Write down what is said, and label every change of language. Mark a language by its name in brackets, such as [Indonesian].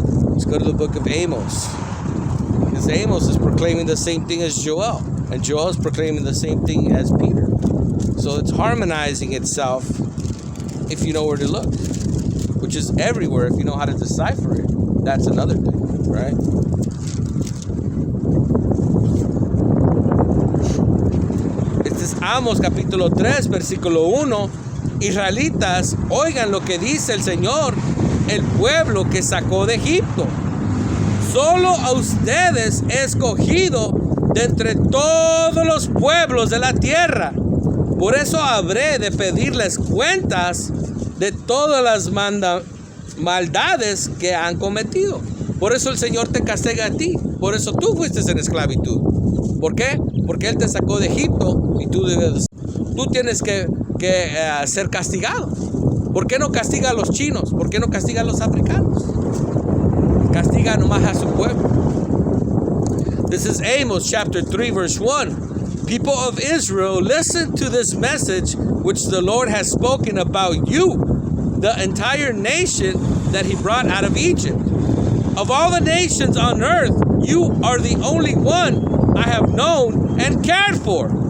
[English] Let's go to the book of Amos. Because Amos is proclaiming the same thing as Joel, and Joel is proclaiming the same thing as Peter. So it's harmonizing itself if you know where to look, which is everywhere if you know how to decipher it. That's another thing, right? [Spanish] Este es Amos capítulo 3, versículo 1. Israelitas, oigan lo que dice el Señor, el pueblo que sacó de Egipto. Solo a ustedes he escogido de entre todos los pueblos de la tierra. Por eso habré de pedirles cuentas de todas las maldades que han cometido. Por eso el Señor te castiga a ti. Por eso tú fuiste en esclavitud. ¿Por qué? Porque Él te sacó de Egipto y tú tienes que ser castigado. ¿Por qué no castiga a los chinos? ¿Por qué no castiga a los africanos? Castiga nomás a su pueblo. [English] This is Amos chapter 3 verse 1. People of Israel, listen to this message which the Lord has spoken about you, the entire nation that he brought out of Egypt. Of all the nations on earth, you are the only one I have known and cared for.